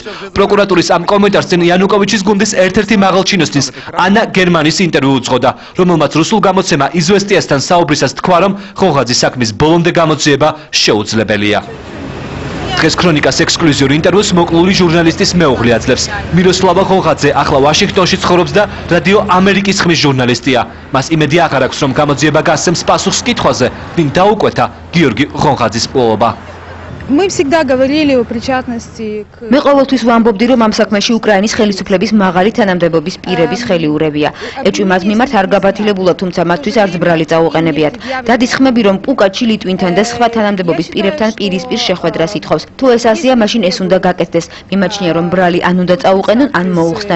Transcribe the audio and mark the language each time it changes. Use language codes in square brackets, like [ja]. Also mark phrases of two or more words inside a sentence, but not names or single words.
[ka] პროკურატურის ამ კომენტარს წინ იანუკოვიჩის გუნდის ერთ-ერთი მაღალჩინოსნის ანა გერმანის ინტერვიუ უძღოდა, რომელმაც რუსულ გამოცემა იზვესტიასთან საუბრისას თქვა, რომ ღონღაძის საქმის ბოლომდე გამოძიება შეუძლებელია. დღეს ქრონიკას ექსკლუზიური ინტერვიუს მოკლული ჟურნალისტის მეუღლე აძლევს. მიროსლავა ღონღაძე ახლა ვაშინგტონში ცხოვრობს და რადიო ამერიკის ხმის ჟურნალისტია. მას იმედი აღარ აქვს, რომ გამოძიება გასცემს პასუხს კითხვაზე, ვინ დაუკვეთა გიორგი ღონღაძის მკვლელობა. [ru] Мы всегда говорили о причастности к [ka] მე ყოველთვის ვამბობდი, რომ ამ საქმეში უკრაინის ხელისუფლების მაღალი თანამდებობის პირების ხელიურებია. ეჭვი მათ მიმართ არ გაბათილებულა, თუმცა მათთვის არც ბრალი წაუყენებიათ. დადის ხმები, რომ პუკაჩი ლიტვინთან და სხვა თანამდებობის პირებთან პირისპირ შეხვედრას ითხოვს. თუ ეს ასია, მაშინ ეს უნდა გაკეთდეს. მიმაჩნია, რომ ბრალი ან უნდა წაუყენონ, ან მოუხსნან.